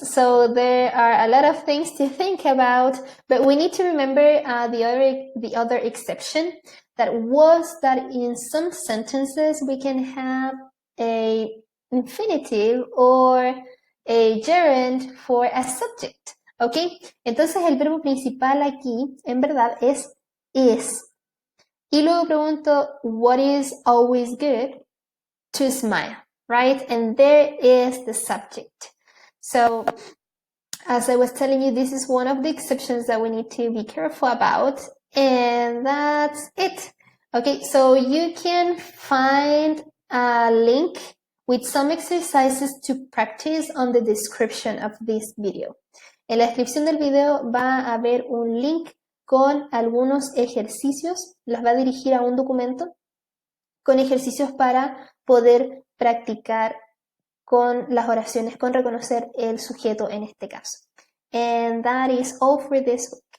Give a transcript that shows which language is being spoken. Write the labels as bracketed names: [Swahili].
[English] So there are a lot of things to think about, but we need to remember the other exception that was that in some sentences we can have a infinitive or a gerund for a subject. [Spanish] ¿Ok? Entonces el verbo principal aquí, en verdad, es is. [English] Y luego pregunto, what is always good? To smile, right? And there is the subject. So, as I was telling you, this is one of the exceptions that we need to be careful about. And that's it. Okay, so you can find a link with some exercises to practice on the description of this video. [Spanish] En la descripción del video va a haber un link con algunos ejercicios, los va a dirigir a un documento con ejercicios para poder practicar con las oraciones, con reconocer el sujeto en este caso. And that is all for this